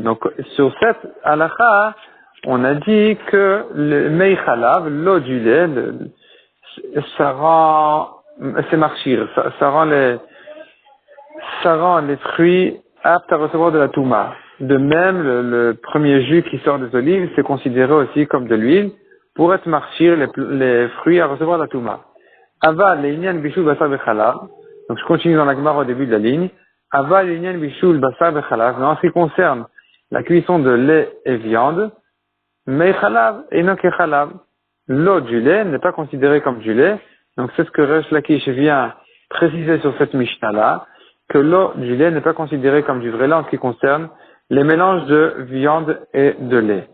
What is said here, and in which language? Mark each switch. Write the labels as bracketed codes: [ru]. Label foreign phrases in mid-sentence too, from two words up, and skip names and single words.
[fr] Donc sur cette halakha, on a dit que le [he] מי חלב, [fr] l'eau du lait, ça rend, c'est marchir, ça rend les fruits aptes à recevoir de la touma. De même, le premier jus qui sort des olives, c'est considéré aussi comme de l'huile pour être marchir les fruits à recevoir de la touma. [he] אבל לעניין בישול בשר בחלב. [fr] Donc je continue dans la Gemara au début de la ligne. [he] אבל לעניין בישול בשר בחלב. [fr] Mais en ce qui concerne la cuisson de lait et viande, mais chalav et non que chalav. L'eau du lait n'est pas considérée comme du lait. Donc c'est ce que Resh Lakish vient préciser sur cette Mishnah-là, que l'eau du lait n'est pas considérée comme du vrai lait en ce qui concerne les mélanges de viande et de lait.